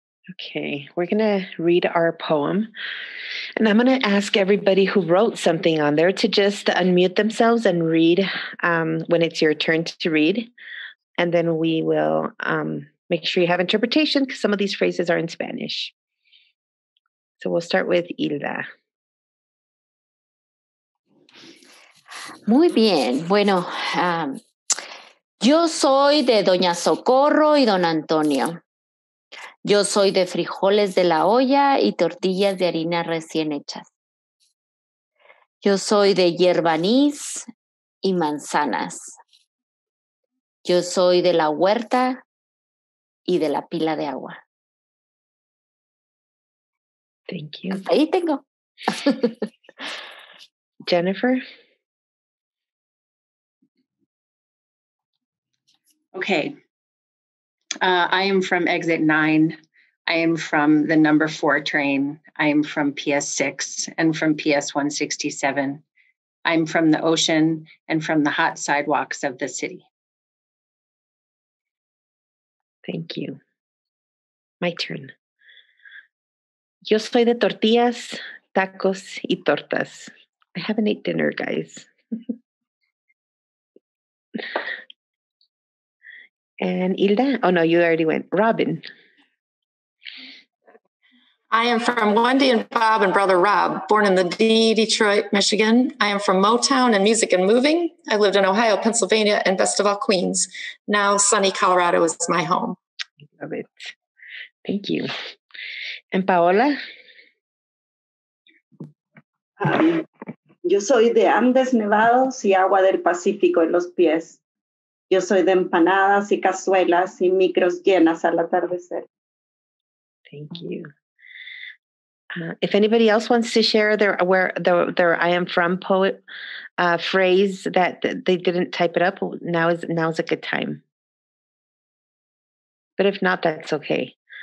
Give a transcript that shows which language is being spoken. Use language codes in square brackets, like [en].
[en] Okay, we're going to read our poem. And I'm going to ask everybody who wrote something on there to just unmute themselves and read when it's your turn to read. And then we will make sure you have interpretation because some of these phrases are in Spanish. So we'll start with Hilda. [es] Muy bien. Bueno, yo soy de Doña Socorro y Don Antonio. Yo soy de frijoles de la olla y tortillas de harina recién hechas. Yo soy de hierba anís y manzanas. Yo soy de la huerta y de la pila de agua. [en] Thank you. [es] Hasta ahí tengo. [en] Jennifer? Okay. I am from exit 9. I am from the number 4 train. I am from PS 6 and from PS 167. I'm from the ocean and from the hot sidewalks of the city. Thank you. My turn. [es] Yo soy de tortillas, tacos, y tortas. [en] I haven't ate dinner, guys. And Hilda? Oh, no, you already went. Robin. I am from Wendy and Bob and brother Rob, born in the Detroit, Michigan. I am from Motown and music and moving. I lived in Ohio, Pennsylvania, and best of all, Queens. Now sunny Colorado is my home. Love it. Thank you. And Paola? [es] Yo soy de Andes nevados y agua del Pacífico en los pies. Yo soy de empanadas y cazuelas y micros llenas al atardecer. [en] Thank you. If anybody else wants to share their I am from poet phrase that they didn't type it up, now is a good time. But if not, that's okay.